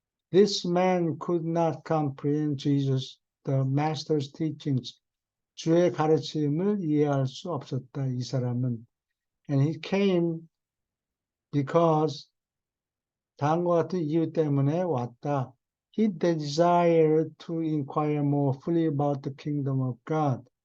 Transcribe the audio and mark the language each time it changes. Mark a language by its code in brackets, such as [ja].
[en] This man could not comprehend Jesus, the master's teachings. [ko] 주의 가르침을 이해할 수 없었다. 이 사람은. [en] And he came because [ko] 다음과 같은 이유 때문에 왔다. [en] He desired to inquire more fully about the kingdom of God.